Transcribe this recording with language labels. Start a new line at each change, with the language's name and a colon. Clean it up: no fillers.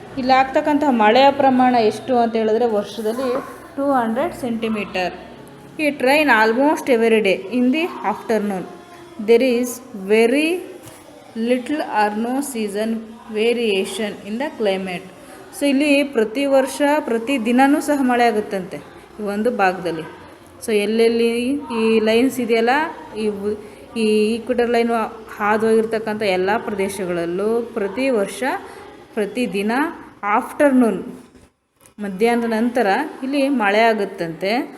Kannada: ಇಲ್ಲಿ ಆಗ್ತಕ್ಕಂತಹ ಮಳೆಯ ಪ್ರಮಾಣ ಎಷ್ಟು ಅಂತ ಹೇಳಿದ್ರೆ ವರ್ಷದಲ್ಲಿ 200 centimetre.
English: It rain almost every day in the afternoon. There is very little or no season variation in the climate.
Kannada: So ಇಲ್ಲಿ ಪ್ರತಿ ವರ್ಷ ಪ್ರತಿ ದಿನವೂ ಸಹ ಮಳೆ ಆಗುತ್ತಂತೆ ಈ ಒಂದು ಭಾಗದಲ್ಲಿ. ಸೊ ಎಲ್ಲೆಲ್ಲಿ ಈ ಲೈನ್ಸ್ ಇದೆಯಲ್ಲ, ಈ ಈಕ್ವೆಟರ್ ಲೈನು ಹಾದು ಹೋಗಿರ್ತಕ್ಕಂಥ ಎಲ್ಲ ಪ್ರದೇಶಗಳಲ್ಲೂ ಪ್ರತಿ ವರ್ಷ ಪ್ರತಿ ದಿನ ಆಫ್ಟರ್ನೂನ್, ಮಧ್ಯಾಹ್ನದ ನಂತರ ಇಲ್ಲಿ ಮಳೆ ಆಗುತ್ತಂತೆ.